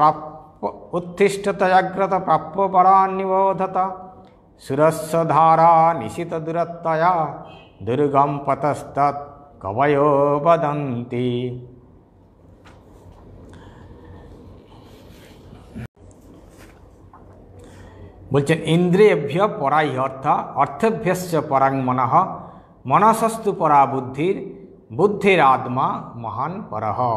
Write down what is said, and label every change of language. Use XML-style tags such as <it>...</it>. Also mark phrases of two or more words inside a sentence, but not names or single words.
<sa>प्राप्य परान्निबोधत सुरस्य धारा निशित दुरत्तया दुर्गम पतस्तत् कवयो वदन्ति। বলছেন ইন্দ্রিয়েভ্য পরাই অর্থেভ্যশ্চ পরাং মনঃ মনসস্তু পরা বুদ্ধির বুদ্ধির আত্মা মহান পরঃ।</sa>